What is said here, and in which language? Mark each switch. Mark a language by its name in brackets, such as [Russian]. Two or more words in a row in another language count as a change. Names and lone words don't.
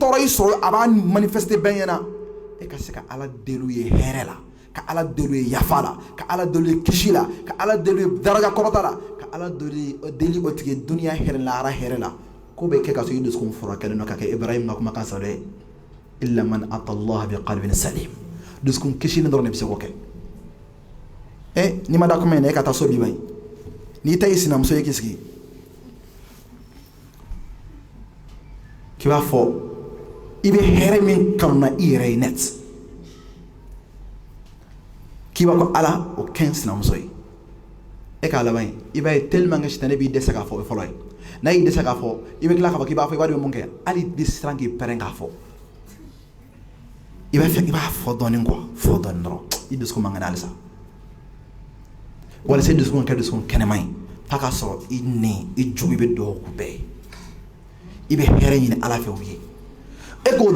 [Bambara] tɔɔrɔ i sɔrɔ a b'a manifester bɛɛ ɲɛna e ka se ka ala deli ye hɛrɛ la ka ala deli ye yafa la ka ala deli ye kisi la ka ala deli ye daraja kɔrɔta la ka ala deli o tigi duniya hɛrɛ la ara hɛrɛ la ko bɛ kɛ ka sɔrɔ i dusukun furakɛlen don ka kɛ Ibrahim ka kumakan sɔrɔ dɛ [Arabic] إلا من أتى الله بقلب سليم [Bambara] dusukun kisinin dɔrɔn de bɛ se k'o kɛ n'i ma da kuma in na e ka taa so bi ba in n'i ta ye sinamuso ye k'i sigi k'i b'a fɔ i bɛ hɛrɛ min kanu na i yɛrɛ ye net k'i b'a fɔ ala o kɛ n sinamuso ye e k'a laban i b'a ye [French] tellement que [Bambara] sitanɛ b'i dɛsɛ k'a fɔ o ye fɔlɔ ye n'a y'i dɛsɛ k'a fɔ i bɛ tila k'a fɔ k'i b'a fɔ i b'a dɔn mun kɛ hali i bɛ siran k'i pɛrɛn k'a fɔ i b'a fɛ i b'a fɔ dɔɔnin fɔ dɔɔnin dɔrɔn i dusukun man kɛnɛ halisa walasa i dusukun kɛ dusukun kɛnɛma ye f'a ka sɔrɔ i ni i jugu i bɛ dugawu k'u bɛɛ ye i bɛ hɛrɛ ɲini ala fɛ u ye e k'o